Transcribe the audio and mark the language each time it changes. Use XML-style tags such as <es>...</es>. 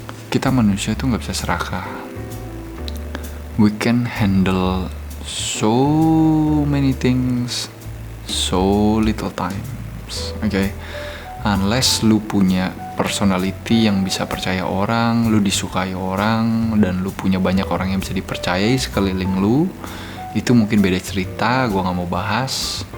<id>Kita manusia tuh gak bisa serakah.</id> <en>We can handle so many things so little times. Okay? Unless</en> <id>lu punya personality yang bisa percaya orang, lu disukai orang, dan lu punya banyak orang yang bisa dipercayai sekeliling lu, itu mungkin beda cerita, gue gak mau bahas.</id>